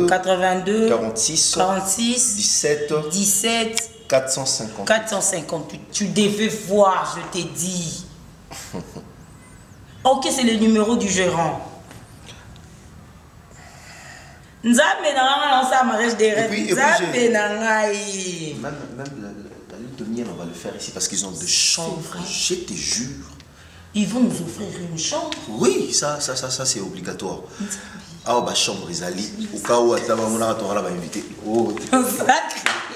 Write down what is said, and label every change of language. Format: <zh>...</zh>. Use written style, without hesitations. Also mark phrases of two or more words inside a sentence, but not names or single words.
<fr>82. 46. 46. 17. 17. 458. 458. Tu devais voir, je t'ai dit. Ok, c'est le numéro du gérant.</fr> <ln>Nzambe na nga</ln> <fr>ça mariage des rêves.</fr> <ln>Nzambe na nga.</ln> <fr>Même la lune de miel, on va le faire ici parce qu'ils ont des chambres. Je te jure. Ils vont nous offrir une chambre. Oui, ça c'est obligatoire. Ah bah chambre Isali. Au cas où on va inviter. Oh, sacré.</fr>